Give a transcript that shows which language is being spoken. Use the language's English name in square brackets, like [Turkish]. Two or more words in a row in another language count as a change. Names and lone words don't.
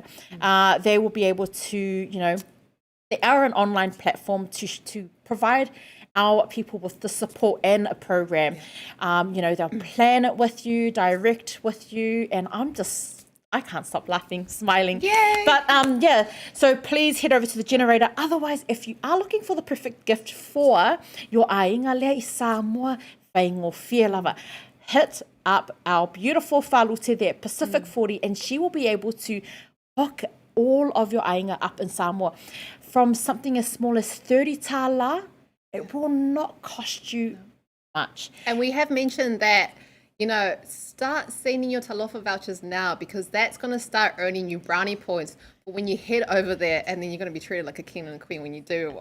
[English] They will be able to, they are an online platform to provide our people with the support and a program. They'll plan it with you, direct with you, and I can't stop laughing, smiling. Yay! But so please head over to The Generator. Otherwise, if you are looking for the perfect gift for your [Samoan] ainga lea I Samoa, whaingo whia lava, [English] hit up our beautiful whalute there, Pacific 40, and she will be able to hook all of your ainga up in Samoa. From something as small as 30 tāla, it will not cost you much. And we have mentioned that, start sending your talofa vouchers now, because that's going to start earning you brownie points for when you head over there, and then you're going to be treated like a king and a queen when you do.